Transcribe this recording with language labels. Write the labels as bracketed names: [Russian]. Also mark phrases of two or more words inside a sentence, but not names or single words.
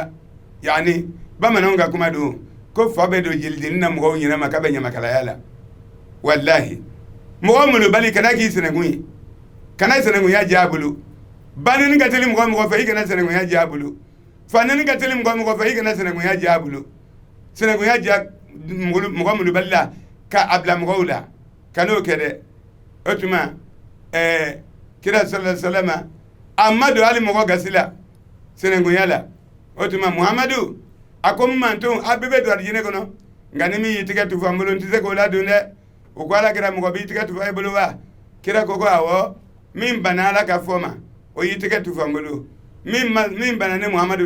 [Bambara] ka kuma don ko fa bɛ don jelidenni na mɔgɔw ɲɛnama k'a bɛ ɲamakalaya la wallahi mɔgɔ molobali kana k'i sinanku ye kana sinankunya diya a bolo banini ka teli mɔgɔ fɛ i kana sinankunya diya a bolo fanini ka teli mɔgɔ fɛ i kana sinankunya diya a bolo sinankunya diya mɔgɔ molobali la ka a bila mɔgɔw la kan'o kɛ dɛ o tuma kira [Arabic] صلى الله عليه وسلم [Bambara] amadu ali mɔgɔ gasi la sinankunya la o tuma muhamadu a ko manton a bɛɛ bɛ don alijinɛ kɔnɔ nka ni min y'i tigɛ tufu an bolo n tɛ se k'o ladon dɛ o ko ala kira mɔgɔ b'i tigɛ tufu a bolo wa kira ko awɔ min bana ala ka fɔ ma o y'i tigɛ tufu an bolo min bana ne muhamadu